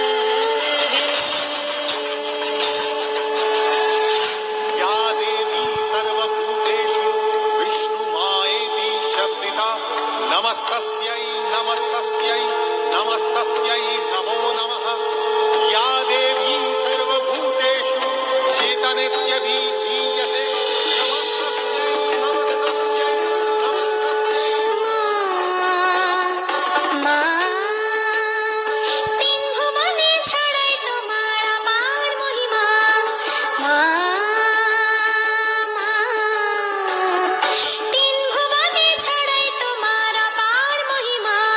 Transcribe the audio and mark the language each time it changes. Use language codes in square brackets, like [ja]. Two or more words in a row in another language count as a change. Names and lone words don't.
[sa] या देवी सर्वभूतेषु विष्णुमायेति शब्दिता नमस्तस्यै नमस्तस्यै नमस्तस्यै नमो नमः। या देवी सर्वभूतेषु चेतनेत्यभिधीयते नमस्तस्यै नमस्तस्यै नमस्तस्यै। [bn] মা, তিন ভুবনে ছড়াই তোমার আপার মহিমা। মা, মা, তিন ভুবনে ছড়াই তোমার আপার মহিমা।